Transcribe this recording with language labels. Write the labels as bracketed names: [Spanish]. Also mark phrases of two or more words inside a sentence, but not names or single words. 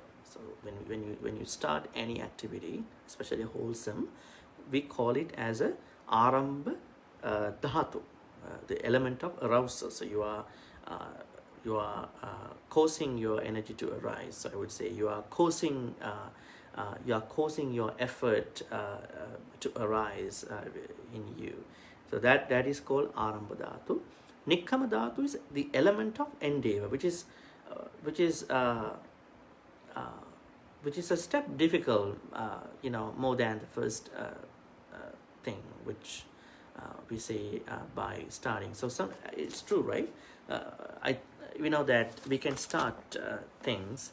[English] So when you start any activity, especially wholesome, we call it as a [Pali] ārambha dhātu, [English] the element of arousal. So you are causing your energy to arise. So I would say you are causing your effort to arise in you. So that is called [Pali] ārambha dhātu. Nikkama dhātu [English] is the element of endeavor, which is a step difficult, more than the first thing, which we say by starting. So it's true, right? We know that we can start things.